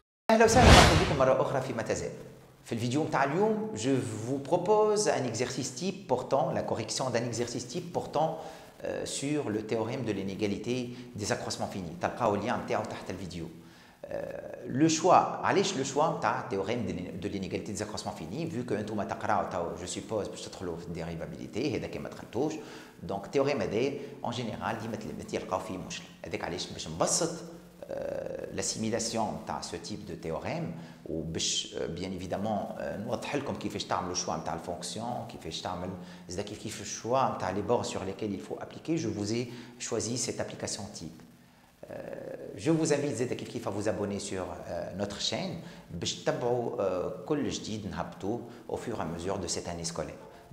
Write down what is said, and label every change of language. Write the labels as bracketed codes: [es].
[ar] اهلا وسهلا مرحبا بكم مره اخرى في متزال. في الفيديو نتاع اليوم [fr] je vous propose un exercice type portant la correction d'un exercice type portant sur le théorème de l'inégalité des accroissements finis. [ar] تلقاو اللين نتاعو تحت الفيديو. [fr] Le choix, علاش le choix نتاع théorème de l'inégalité des accroissements finis vu que [ar] انتوما تقراو تو [fr] je suppose [ar] باش تدخلوا في الديريفابيليتي هذا كي ما دخلتوش. دونك التيوريم هذا en général ديما تلقاو فيه مشكل. هذاك علاش باش نبسط [fr] l'assimilation de ce type de théorème ou bien évidemment [ar] نوضح لكم كيفاش تعملوا الشوا نتاع الفونكسيون كيفاش تعمل زاد كيف الشوا نتاع [fr] les bords sur lesquels il faut appliquer. Je vous ai choisi cette application type. Je vous invite زاد كيف à vous abonner sur notre chaîne [ar] باش تتبعوا كل جديد نهبطوه [fr] au fur et à mesure de cette année scolaire.